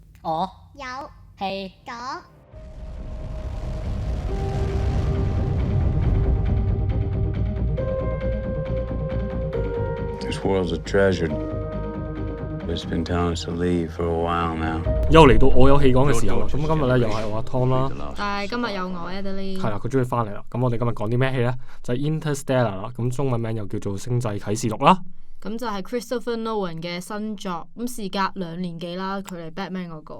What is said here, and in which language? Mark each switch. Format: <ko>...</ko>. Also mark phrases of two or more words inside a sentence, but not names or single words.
<en>我有係咗 This world's a treasure. It's been telling us to leave for a while now.</en> <yue>又嚟到我有戲講嘅時候啦，咁今日咧又係我阿 Tom 啦，但係今日有我 Adeline，係啦，佢終於翻嚟啦。咁我哋今日講啲咩戲咧？就係 Interstellar 啦，咁中文名又叫做《星際啟示錄》啦。咁就係 Christopher Nolan 嘅新作，咁事隔2年幾啦，距離 Batman 嗰個。</yue>